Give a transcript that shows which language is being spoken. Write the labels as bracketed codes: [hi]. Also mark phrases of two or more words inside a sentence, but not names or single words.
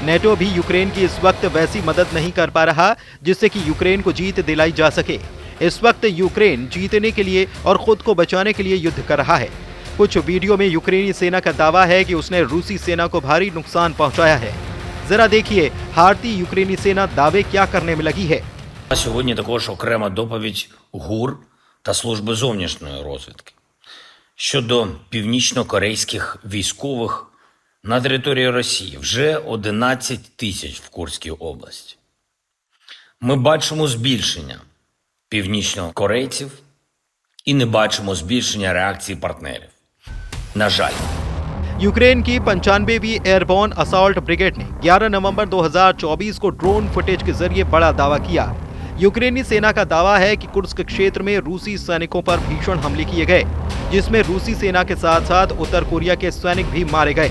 [hi] नेटो भी यूक्रेन की इस वक्त वैसी मदद नहीं कर पा रहा जिससे कि यूक्रेन को जीत दिलाई जा सके। इस वक्त यूक्रेन जीतने के लिए और खुद को बचाने के लिए युद्ध कर रहा है। कुछ वीडियो में यूक्रेनी सेना का दावा है कि उसने रूसी सेना को भारी नुकसान पहुंचाया है। जरा देखिए हारती यूक्रेनी सेना दावे क्या करने में लगी है। [uk] Сьогодні також окрема доповідь ГУР та Служби зовнішньої розвідки щодо північно-корейських військових на території Росії. Вже 11 тисяч в Курській області. Ми бачимо збільшення північнокорейців і не бачимо збільшення реакції партнерів. На жаль. [hi] यूक्रेन की 95वीं [en] airborne assault brigade [hi] ने 11 नवंबर 2024 को [en] drone footage [hi] के जरिए बड़ा दावा किया। यूक्रेनी सेना का दावा है कि कुर्स्क क्षेत्र में रूसी सैनिकों पर भीषण हमले किए गए, जिसमें रूसी सेना के साथ साथ उत्तर कोरिया के सैनिक भी मारे गए।